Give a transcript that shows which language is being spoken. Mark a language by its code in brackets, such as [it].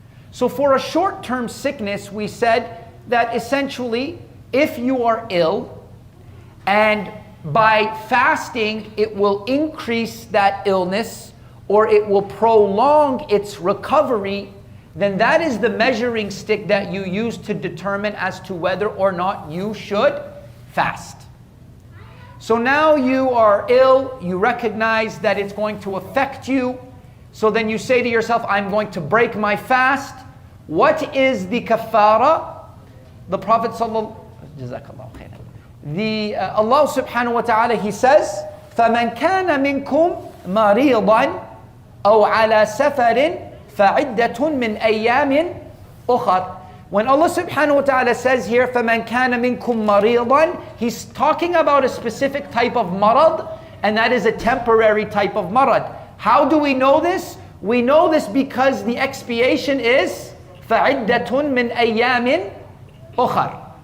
[en] So for a short-term sickness, we said that essentially, if you are ill, and by fasting it will increase that illness, or it will prolong its recovery, then that is the measuring stick that you use to determine as to whether or not you should fast. So now you are ill, you recognize that it's going to affect you, so then you say to yourself, I'm going to break my fast. What is the kafara? The Prophet Allah subhanahu wa ta'ala, he says, [ar] فَمَنْ كَانَ مِنْكُمْ مَرِيضًا أَوْ عَلَى سَفَرٍ فَعِدَّةٌ مِّنْ أَيَّامٍ أُخَرٍ. [en] When Allah subhanahu wa ta'ala says here, [ar] فَمَنْ كَانَ مِنْكُمْ مَرِيضًا, [en] He's talking about a specific type of marad, and that is a temporary type of marad. How do we know this? We know this because the expiation is [ar] فَعِدَّةٌ مِّنْ أَيَّامٍ أُخَرٍ.